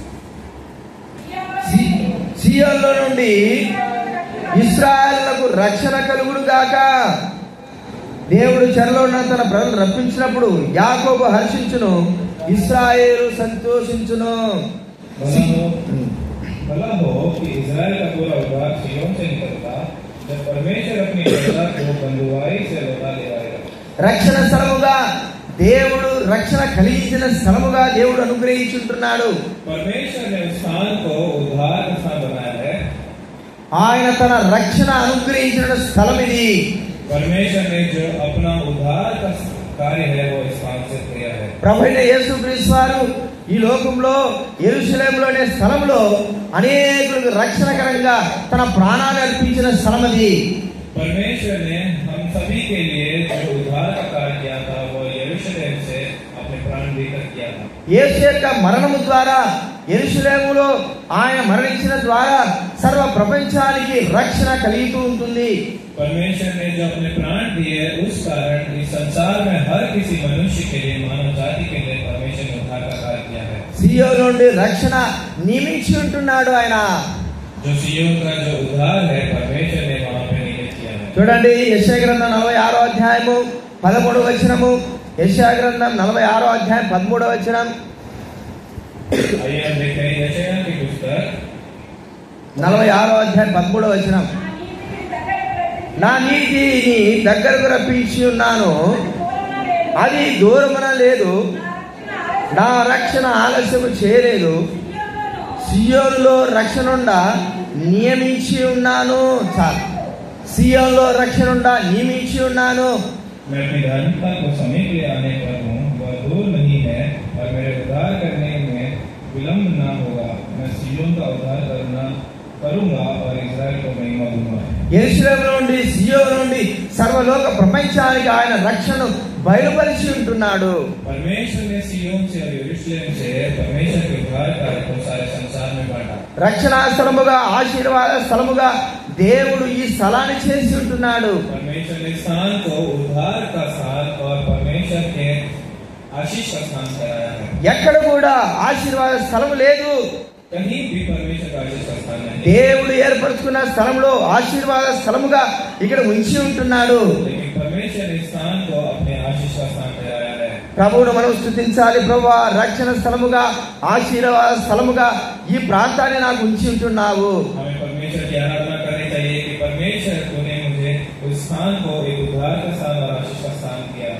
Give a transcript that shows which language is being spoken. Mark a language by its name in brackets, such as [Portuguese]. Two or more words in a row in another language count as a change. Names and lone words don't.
[Telugu] సియోనులో నుండి ఇశ్రాయేలులకు రక్షణ కలుగును గాక. దేవుడు చెరలో ఉన్న తన ప్రజలను రప్పించినప్పుడు యాకోబు హర్షించును, ఇశ్రాయేలు సంతోషించును. [Hindi] भला हो कि इज़राइल का पूरा उद्धार सिय्योन से निकलता जब परमेश्वर अपनी प्रजा को बंधुआई से लौटा ले आएगा. [Telugu] రక్షణ స్థలముగా దేవుడు, రక్షణ కలిగించిన స్థలముగా దేవుడు అనుగ్రహించుంటున్నాడు. [Hindi] परमेश्वर ने उस स्थान को उद्धार का स्थान बनाया है. [Telugu] ఆయన తన రక్షణ అనుగ్రహించిన స్థలం ఇది. [Hindi] परमेश्वर ने जो अपना उद्धार का कार्य है वो इस स्थान से किया है. [Telugu] ప్రభువైన యేసుక్రీస్తు వారు ఈ లోకంలో యెరూషలేములోనే స్థలంలో అనేకులకు రక్షణకరంగా తన ప్రాణాలు అర్పించిన స్థలం అది. [Hindi] परमेश्वर ने हम सभी के लिए जो उद्धार का कार्य किया था वो यरूशलेम से अपने प्राण देकर किया था. [Telugu] యేసు యొక్క మరణము ద్వారా యెరూషలేములో ఆయన మరణించిన ద్వారా సర్వ ప్రపంచానికి రక్షణ కలుగుతూ ఉంటుంది. [Hindi] परमेश्वर ने जो अपने प्राण दिए उस कारण इस संसार में हर किसी मनुष्य के लिए, मानव जाति के लिए परमेश्वर ने उद्धार का कार्य किया है. [Telugu] సియోను నుండి రక్షణ నియమించి ఉంటున్నాడు ఆయన. [Hindi] जो सिय्योन का जो उद्धार है परमेश्वर ने वहां पे नियमित किया है. [Telugu] చూడండి యెషయా గ్రంథం 46వ అధ్యాయము 13వ వచనము. యెషయా గ్రంథం 46వ అధ్యాయం 13వ వచనం. [Hindi] आइए हम देखते हैं यशायाह की पुस्तक [Telugu] 46వ అధ్యాయం 13వ వచనం. నా నీతిని దగ్గరకు రప్పించి ఉన్నాను, అది దూరమున లేదు, నా రక్షణ ఆలస్యము చేయలేదు, సియోనులో రక్షణుండ నియమించి ఉన్నాను. చాలు, సియోనులో రక్షణుండ నియమించి ఉన్నాను. [Hindi] मैं अपनी धार्मिकता को समीप ले आने पर हूँ, वह दूर नहीं है और मेरे उद्धार करने में विलंब न होगा. मैं सिय्योन का उद्धार करूंगा और इस्राएल को महिमा दूंगा. [Telugu] యెరూషలేము నుండి సియోను నుండి సర్వలోక ప్రపంచానికి ఆయన రక్షణను బయలుపరిచి ఉంటున్నాడు. [Hindi] परमेश्वर ने सिय्योन से और यरूशलेम से परमेश्वर के उद्धार कार्य को सारे संसार में बांटा. [Telugu] రక్షణ స్థలముగా, ఆశీర్వాద స్థలముగా దేవుడు ఈ స్థలాన్ని చేసి ఉంటున్నాడు. [Hindi] परमेश्वर ने स्थान को उद्धार का स्थान और परमेश्वर के आशीष का स्थान कराया है. [Telugu] ఎక్కడ కూడా ఆశీర్వాద స్థలం లేదు. [Hindi] कहीं भी परमेश्वर का आशीष का स्थान नहीं. [Telugu] దేవుడు ఏర్పరచుకున్న స్థలంలో ఆశీర్వాద స్థలముగా ఇక్కడ ఉంచి ఉంటున్నాడు. [Hindi] लेकिन परमेश्वर ने स्थान को अपने आशीष का स्थान कराया है. [Telugu] ప్రభువును మనం స్తుతించాలి. ప్రభువా, రక్షణ స్థలముగా, ఆశీర్వాద స్థలముగా ఈ ప్రాంతాన్ని నాకు ఉంచి ఉంటున్నావు. [Hindi] हमें परमेश्वर की आराधना करनी चाहिए कि परमेश्वर तूने मुझे उस स्थान को एक उद्धार का स्थान और आशीष का स्थान किया है.